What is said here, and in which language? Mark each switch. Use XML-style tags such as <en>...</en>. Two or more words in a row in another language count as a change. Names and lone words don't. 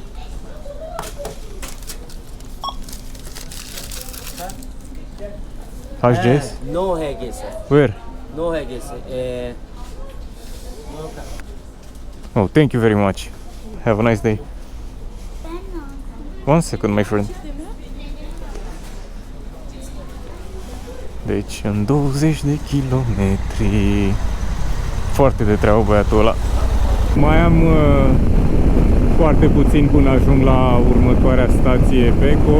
<en>HGS? No HGS. Where? No HGS. Oh, thank you very much. Have a nice day. One second, my friend.</en> <ro>Deci, în 20 de kilometri. Foarte de treabă băiatul ăla. Mai am foarte puțin până ajung la următoarea stație Beko.</ro>